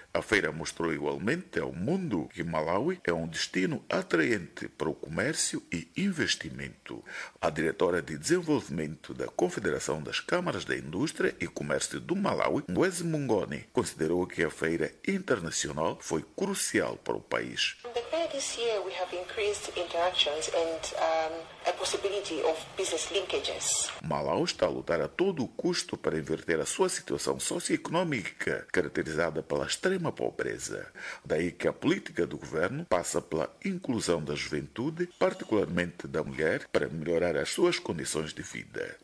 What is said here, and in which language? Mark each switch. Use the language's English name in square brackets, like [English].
[Portuguese] A feira mostrou igualmente ao mundo que Malaui é um destino atraente para o comércio e investimento. A diretora de desenvolvimento da Confederação das Câmaras da Indústria e Comércio do Malaui, Mwezi Mungoni, considerou que a feira internacional foi crucial para o país. [English] This year we have increased interactions and a possibility of business linkages. [Portuguese] Malaui está a lutar a todo o custo para inverter a sua situação socioeconómica, caracterizada pela extrema pobreza. Daí que a política do governo passa pela inclusão da juventude, particularmente da mulher, para melhorar as suas condições de vida.